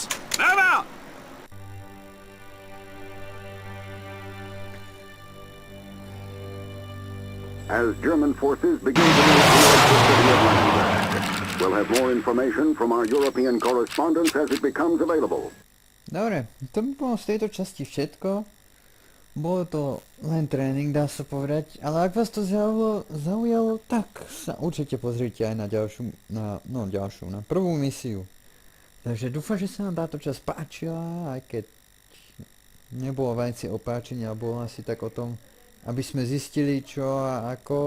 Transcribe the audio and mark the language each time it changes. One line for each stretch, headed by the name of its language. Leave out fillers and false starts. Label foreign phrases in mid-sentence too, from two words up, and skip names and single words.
English: Move out! As German forces begin to move towards the city of Landsberg, we'll have more information from our European correspondents as it becomes available.
Slovak: Dobre, to by bolo z tejto časti všetko. Bolo to len tréning, dá sa povedať, ale ak vás to zaujalo, tak sa určite pozrite aj na na prvú misiu. Takže dúfam, že sa nám táto časť páčila, aj keď nebolo veci o páčení, ale bolo asi tak o tom, aby sme zistili čo a ako.